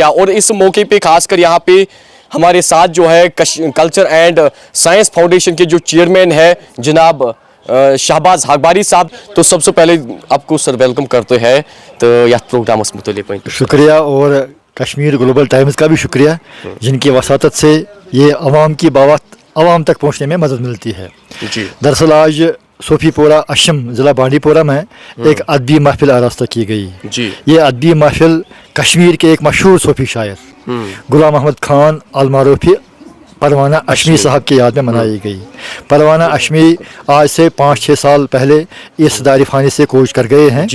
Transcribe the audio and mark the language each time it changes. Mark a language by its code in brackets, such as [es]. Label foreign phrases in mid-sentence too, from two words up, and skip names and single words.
[ur] اور اس موقع پہ خاص کر یہاں پہ ہمارے ساتھ جو ہے کلچر اینڈ سائنس فاؤنڈیشن کے جو چیئرمین ہے جناب شہباز حقباری صاحب. تو سب سے پہلے آپ کو سر ویلکم کرتے ہیں تو یہ پروگرام متعلق شکریہ. اور کشمیر گلوبل ٹائمز کا بھی شکریہ جن کی وساطت سے یہ عوام کی بات عوام تک پہنچنے میں مدد ملتی ہے. دراصل آج صوفی پورہ اشم ضلع بانڈی پورہ میں ایک ادبی محفل آراستہ کی گئی. یہ ادبی محفل کشمیر کے ایک مشہور صوفی شاعر غلام محمد خان المعروفی پروانہ اشمی صاحب کی یاد میں منائی گئی. پروانہ اشمی آج سے 5-6 سال پہلے اس دار فانی سے کوچ کر گئے ہیں.